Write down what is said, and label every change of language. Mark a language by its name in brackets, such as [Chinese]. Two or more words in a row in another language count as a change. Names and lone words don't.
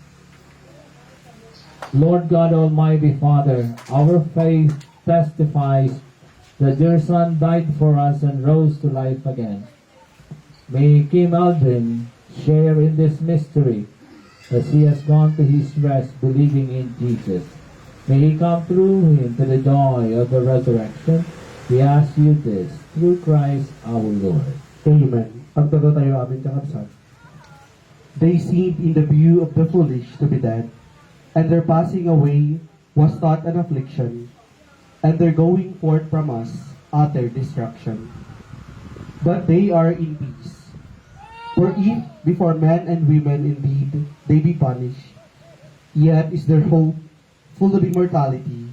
[English] Lord God, Almighty Father, our faith testifies that your Son died for us and rose to life again. May Kim Aldrin share in this mystery as he has gone to his rest believing in Jesus. May he come through him to the joy of the resurrection. We ask you this through Christ our Lord. Amen. [Iloko] Pagtago tayo amin kakabsat. [English] They seemed in the view of the foolish to be dead, and their passing away was thought an affliction, and their going forth from us utter destruction. But they are in peace. For if before men and women indeed they be punished, yet is their hope full of immortality.